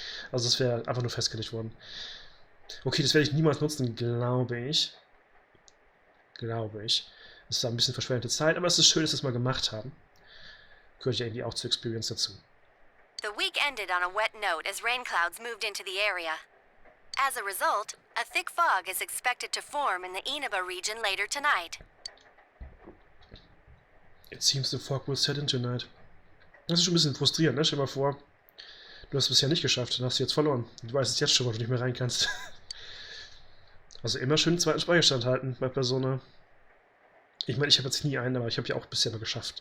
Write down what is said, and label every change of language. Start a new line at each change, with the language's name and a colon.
German: Also das wäre einfach nur festgelegt worden. Okay, das werde ich niemals nutzen, glaube ich. Das ist ein bisschen verschwendete Zeit, aber es ist schön, dass wir es mal gemacht haben. Gehört ja irgendwie auch zur Experience dazu.
English: The week ended on a wet note as rain clouds moved into the area. As a result, a thick fog is expected to form in the Inaba region later tonight. It seems the fog will set in tonight.
German: Das ist schon ein bisschen frustrierend, ne? Stell dir mal vor, du hast es bisher nicht geschafft, dann hast du jetzt verloren. Du weißt es jetzt schon, wo du nicht mehr rein kannst. Also immer schön den zweiten Speicherstand halten bei Persona. Ich meine, ich habe jetzt nie einen, aber ich habe ja auch bisher noch geschafft.